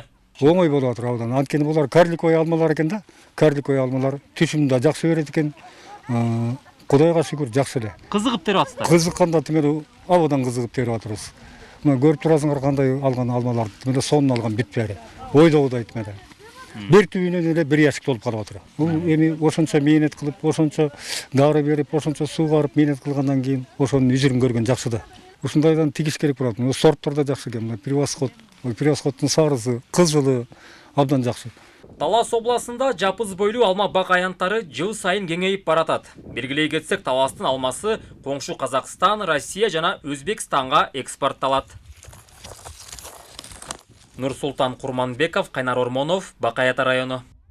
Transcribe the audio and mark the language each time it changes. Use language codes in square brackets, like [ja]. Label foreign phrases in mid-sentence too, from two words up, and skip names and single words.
[ky] Оңой болуп атыр абдан. Анткени булар карликовый алмалар экен да. Карликовый алмалар түшүм да жакшы берет экен. Кудайга шүгүр жакшы эле. Кызыгып терип атсыздар. Кызыкканда тимеле абадан кызыгып терип атырбыз. Мына көрүп турасыңар кандай алган алмалар, тимеле сонун алган бүтпөйрө. Ойдогудай тимеле. Бир түйүнө да бир яшик толуп калып атыр. Бу эми ошончо мээнет кылып, ошончо дары берип, ошончо суу барып мээнет кылгандан кийин ошонун жүзүн көргөн жакшы да. Ушундайдан тигиш керек болот. О сорттор да жакшы eкен. Превосход, превосходдун сарысы, кызылы абдан жакшы. Талас областында жапыз бойлуу алма бак аянттары жыл сайын кеңейип баратат. Белгилей кетсек, Таластын алмасы коңшу Казакстан, Россия жана Өзбекстанга экспортталат. Нурсултан Курманбеков, Кайнар Ормонов, Бакаята району.